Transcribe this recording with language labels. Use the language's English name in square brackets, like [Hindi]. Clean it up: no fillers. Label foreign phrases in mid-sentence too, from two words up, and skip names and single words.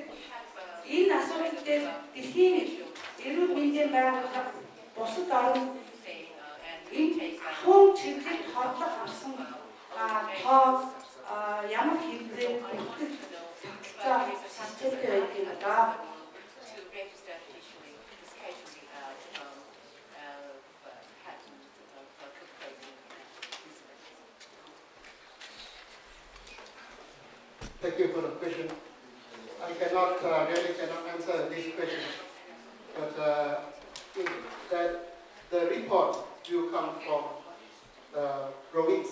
[Mongolian] Энэ асуудал дээр дэлхийн эрүүл мэндийн байгууллага бусад орн энэ ахуйн чиглэлд хордлого авсан тоо ямар хэврээ бүртгэл тогтолцоо системтэй байдаг юм даа. [English] Thank you for the question. I really cannot answer this question, but that the report will come from the province.